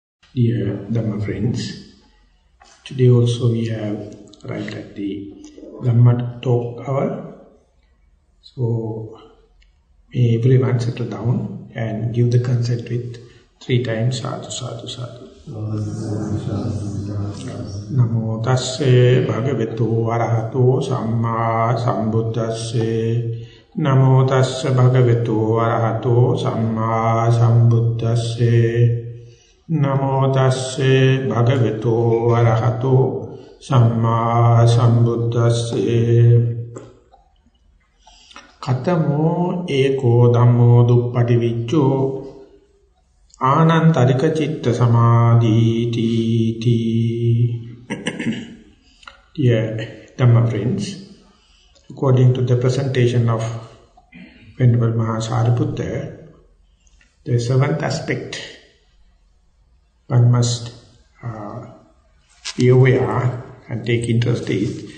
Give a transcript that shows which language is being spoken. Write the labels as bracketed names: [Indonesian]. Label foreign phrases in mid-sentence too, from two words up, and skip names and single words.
[English] Dear Dhamma friends, today also we have arrived at the Dhamma talk hour. So may everyone settle down and give the consent with 3 times [Pali] sadhu, sadhu, sadhu. Namo tasse bhagavato arahato samma sambuddhasse. Namo tasse bhagavato arahato samma sambuddhasse. Namo tasse bhagavato arahato samma sambuddhasse. Katamo eko dhammo duppati anantarika citta samadhi ti. [English] Dear Dhamma friends, according to the presentation of Venerable Maha, the 7th aspect one must be aware and take interest in.